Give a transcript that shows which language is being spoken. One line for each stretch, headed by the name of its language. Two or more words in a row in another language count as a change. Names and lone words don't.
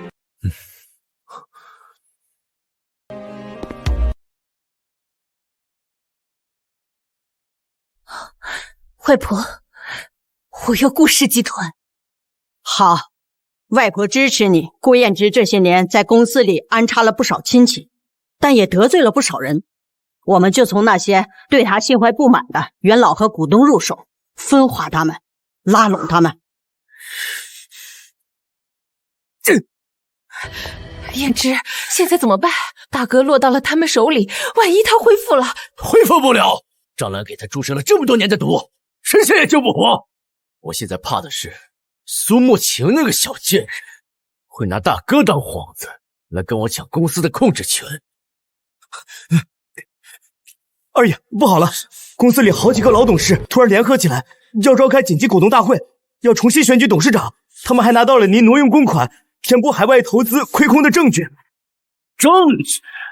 Chinese: 外婆，我要顧氏集團。好，外婆支持你。顧彥之這些年在公司裡安插了不少親戚，但也得罪了不少人。我們就從那些對他心懷不滿的元老和股東入手，分化他們，拉攏他們。彥之，現在怎麼辦？大哥落到了他們手裡，萬一他恢復了…… 恢復不了！張蘭給他注射了這麼多年的毒，神仙也救不活。我現在怕的是蘇沐晴那個小賤人會拿大哥當幌子，來跟我搶公司的控制權。二爺，不好了！公司裡好幾個老董事突然聯合起來，要召開緊急股東大會，要重新選舉董事長。他們還拿到了您挪用公款、填補海外投資虧空的證據。